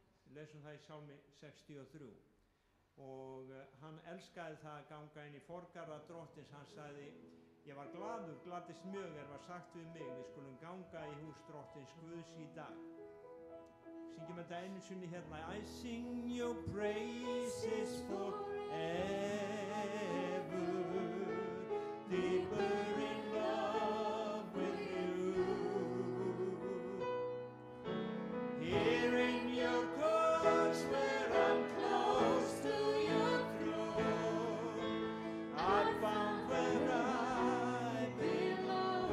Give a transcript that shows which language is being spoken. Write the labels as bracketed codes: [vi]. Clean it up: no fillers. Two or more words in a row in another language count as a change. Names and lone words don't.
[is] Við lesum það í Sálmi 63. Og hann elskaði það að ganga inn í forgarða drottins. Hann sagði, ég var gladur, gladdist mjög var sagt við mig, við skulum ganga í hús drottins Guðs í dag. Syngjum þetta einu sinni hérna. [en] I sing your praises forever, deeper in love with you. Here in your courts where I'm close to your throne, I found where I belong.